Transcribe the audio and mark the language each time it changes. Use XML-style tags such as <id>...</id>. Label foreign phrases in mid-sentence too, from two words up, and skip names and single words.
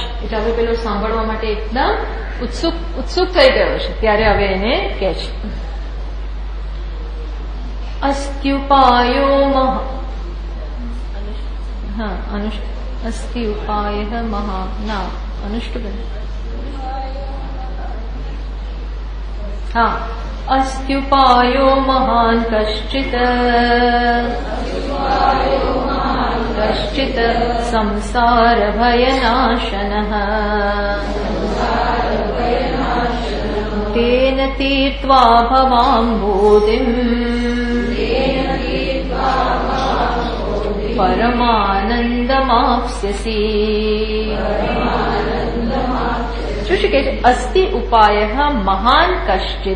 <gu>એટલે હવે પેલો સાંભળવા માટે એકદમ ઉત્સુક થઈ ગયો છે, ત્યારે હવે એને કહે છે</gu> <sa>અસ્ત્યુપાયો અસ્ત્યુપાય મહા ના અનુષ્ટુબન अस्त्युपायो महान् कश्चित् संसारभयनाशनः તેન તીર્ત્વા ભવાંબોધિમ પરમાનંદમાપ્સ્યસી.</sa> <gu>શું છે કે</gu> <sa>અસ્તિ ઉપાય મહાન કશ્ચિત.</sa>